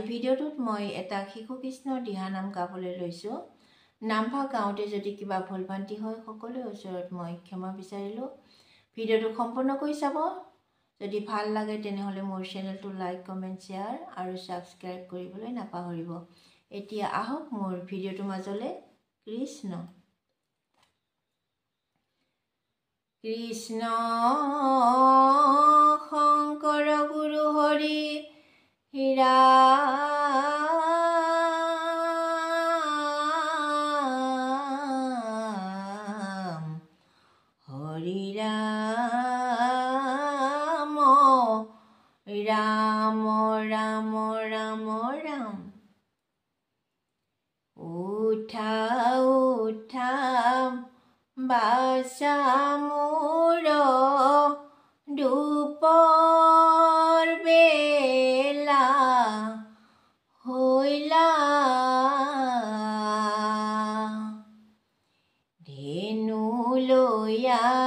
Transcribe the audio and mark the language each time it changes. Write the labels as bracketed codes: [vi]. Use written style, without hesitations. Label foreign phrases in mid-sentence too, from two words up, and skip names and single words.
[as] ভিডিঅ'টোত মই এটা শিশু কৃষ্ণৰ দিহা নাম গাবলৈ লৈছো নামভা গাওঁতে যদি কিবা ভুলভ্ৰান্তি হয় সকলোৰে ওচৰত মই ক্ষমা বিচাৰিলো ভিডিঅ'টো সম্পূৰ্ণকৈ চাব যদি ভাল লাগে তেনেহলে মোৰ চেনেলটো লাইক কমেন্ট শেয়াৰ আৰু সাবস্ক্ৰাইব কৰিবলৈ নাপাহৰিব এতিয়া আহক মোৰ ভিডিঅ'টো মাজলৈ কৃষ্ণ Krishna Shankara Guru Hari Ram Hari Ram Ram Ram Ram Ram উঠা উঠা বাছামোৰ দুপৰ বেলা হইলা ধেনু লোৱা